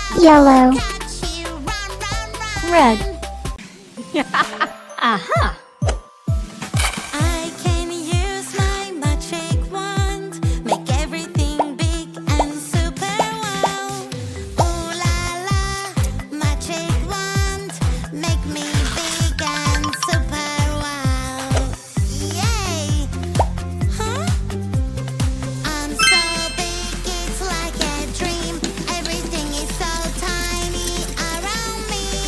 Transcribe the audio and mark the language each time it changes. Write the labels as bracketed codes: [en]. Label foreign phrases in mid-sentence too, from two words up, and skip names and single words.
[en] Yellow. Red. Aha! I can use my magic wand, make everything big and super wow. Ooh la la, magic wand, make me big and super wow. Yay! Huh? I'm so big, it's like a dream. Everything is so tiny around me.